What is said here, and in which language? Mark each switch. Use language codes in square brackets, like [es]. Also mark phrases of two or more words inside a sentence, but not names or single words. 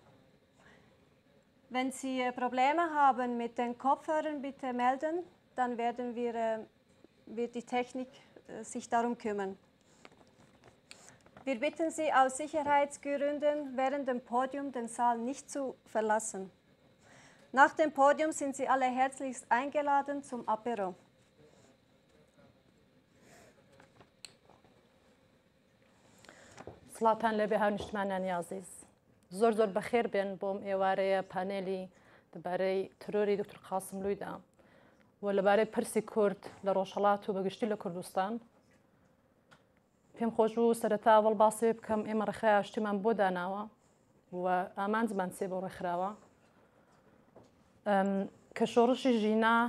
[de] Wenn Sie Probleme haben mit den Kopfhörern, bitte melden, dann wird die Technik sich darum kümmern. Wir bitten Sie aus Sicherheitsgründen während dem Podium den Saal nicht zu verlassen. Nach dem Podium sind Sie alle herzlichst eingeladen zum Apéro. [ckb] سڵاتان لەبێ هاونیشتمانانی عزیز زۆر بەخێر بێن بۆم ئێوارەیە پانێلی دەبارەی ترۆری دکتۆر قاسملوویدا و لەبارەی پرسی کورد لە ڕۆژهەڵات و بەگشتی لە کوردستان پێم خۆش بوو سەرەتا ئەوڵ باسی بکەم ئێمە ڕێخای ئاشتیمان بۆ داناوە و ئامانجمان سێ بۆ ڕێکخراوە کە شۆڕشی ژینا